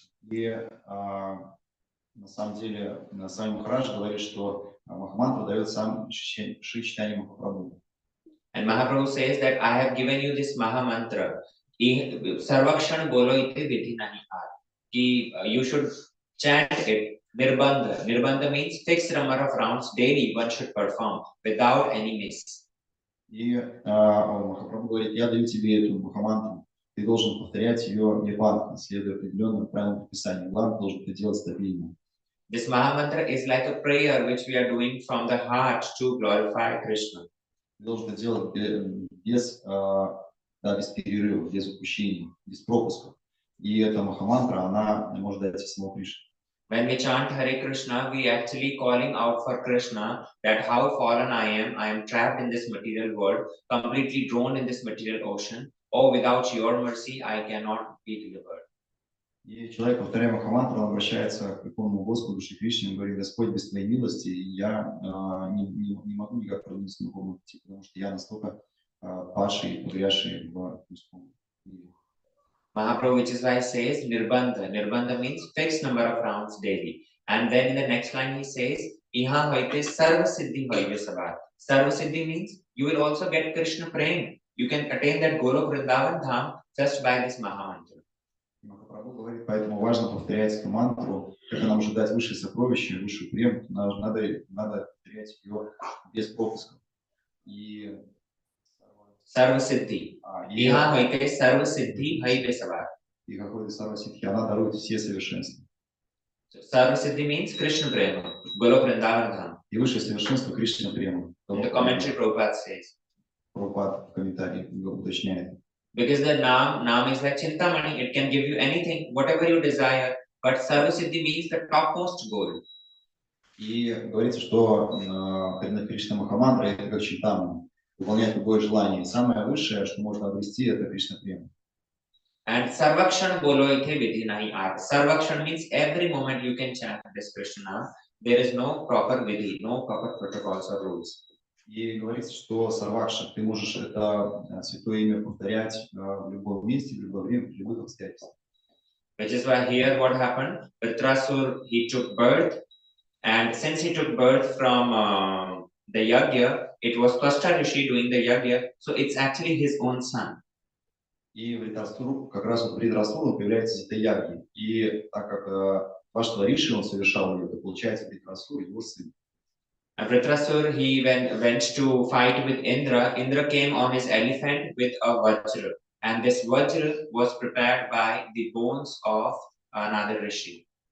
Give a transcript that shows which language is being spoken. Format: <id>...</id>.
<ru>И на самом деле Сами Махарадж говорит, что Махамантру дает сам Шри Чайтанья Махапрабху.</ru> <en>and Mahaprabhu says that I have given you this Maha Mantra.</en> <bn>Sarvakshan bolo ite vidhi nahi aat.</bn> <en>You should chant it. Nirbandha. Nirbandha means fixed number of rounds daily one should perform without any miss.</en> <ru>И Махапрабху говорит, я даю тебе эту Махамантру, ты должен повторять ее нирванно, следуя определенным правилам предписания. Главное, должен это делать стабильно.</ru> <en>This Maha Mantra is like a prayer which we are doing from the heart to glorify Krishna.</en> <ru>Ты должен это делать без перерыва, без упущений, без пропусков. И эта Махамантра, она может дать самого Кришну.</ru> <en>When we chant Hare Krishna, we actually calling out for Krishna that how fallen I am trapped in this material world, completely drowned in this material ocean. Oh, without your mercy, I cannot be delivered.</en> <ru>И человек, повторяя Махамантру, он обращается к Верховному Господу Шри Кришне и говорит: Господь, без Твоей милости я не могу никак продвинуться на духовном пути, потому что я настолько падший, погрязший в людском мире.</ru> <en>Mahaprabhu, which is why he says Nirbandha. Nirbandha means fixed number of rounds daily. And then in the next line he says,</en> <bn>Iha hoite sarva siddhi hoive sabar.</bn> <en>Sarva siddhi means you will also get Krishna praying. You can attain that Golok Vrindavan Dham just by this Mahamantra.</en> <ru>Махапрабху говорит, поэтому важно повторять эту мантру, как она может дать высшее сокровище, высшую прему, надо повторять ее без пропусков. И</ru> <bn>Sarva siddhi. Iha hoite sarva siddhi hoive sabar.</bn> <ru>И какой-то Сарва Сидхи, она дарует все совершенства.</ru> <en>So, Sarva siddhi means Krishna prema, Golok Vrindavan Dham.</en> <ru>И высшее совершенство Кришна према.</ru> <en>In the commentary Prabhupada says.</en> <ru>Прабхупад в комментарии уточняет.</ru> <en>Because the Nam is like Chintamani, it can give you anything, whatever you desire, but Sarva Siddhi means the topmost goal.</en> <ru>И говорится, что Кришна Махамантра это как Чинтамани, выполнять любое желание. И самое высшее, что можно обрести, это Кришна према.</ru> <bn>And Sarvakshan bolo ite vidhi nahi aat.</bn> <en>Sarvakshan means every moment you can chant this Krishna. There is no proper vidhi, no proper protocols or rules.</en> <ru>И говорится, что Сарвакша, ты можешь это святое имя повторять в любом месте, в любое время, в любых обстоятельствах.</ru> <en>Which is why here what happened? Vritrasur, he took birth, and since he took birth from the yagya, it was Twasta Rishi doing the yagya, so it's actually his own son.</en> <ru>И Вритрасуру, как раз вот Вритрасуру появляется эта яги. И так как Тваштха Риши, он совершал ее, то получается Вритрасур его сын.</ru> <en>And Vritrasur, he went to fight with Indra. Indra came on his elephant with a vajra. And this vajra was prepared by the bones of another rishi.</en>